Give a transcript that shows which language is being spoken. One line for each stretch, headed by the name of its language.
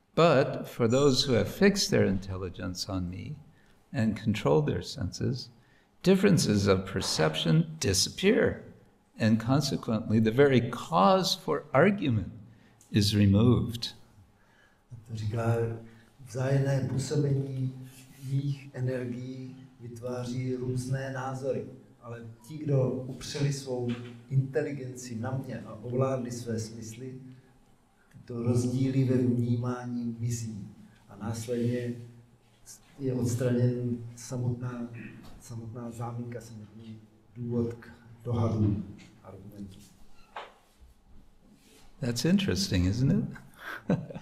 English: But for those who have fixed their intelligence on me and controlled their senses, differences of perception disappear, and consequently the very cause for argument is removed.
Czech: To říká, vzájemné působení jejich energií vytváří různé názory. Ale ti, kdo upřeli svou inteligenci na mě a ovládli své smysly, tyto rozdíly ve vnímání mizí. A následně je odstraněn samotná záminka, samotný důvod k dohadu argumentu.
English: That's interesting, isn't it?